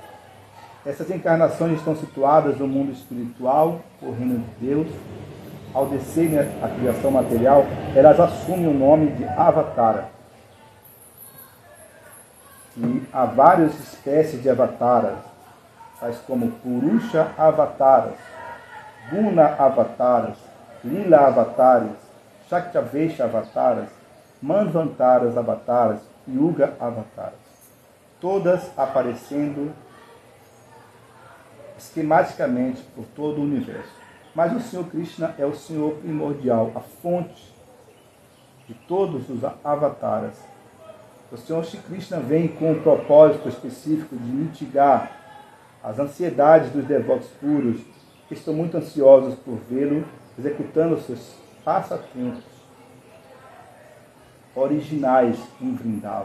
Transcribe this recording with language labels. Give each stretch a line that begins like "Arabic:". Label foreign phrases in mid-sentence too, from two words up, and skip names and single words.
Portuguese: Essas encarnações estão situadas no mundo espiritual, o reino de Deus. Ao descerem a criação material, elas assumem o nome de Avatara. E há várias espécies de avataras, tais como Purusha avataras, Guna avataras, Lila avatares, Shaktavesha avataras, Manvantaras avataras, Yuga avataras. Todas aparecendo esquematicamente por todo o universo. Mas o Senhor Krishna é o Senhor primordial, a fonte de todos os avataras. O Senhor Shri Krishna vem com um propósito específico de mitigar as ansiedades dos devotos puros, que estão muito ansiosos por vê-lo executando seus passatempos originais em Vrindavan.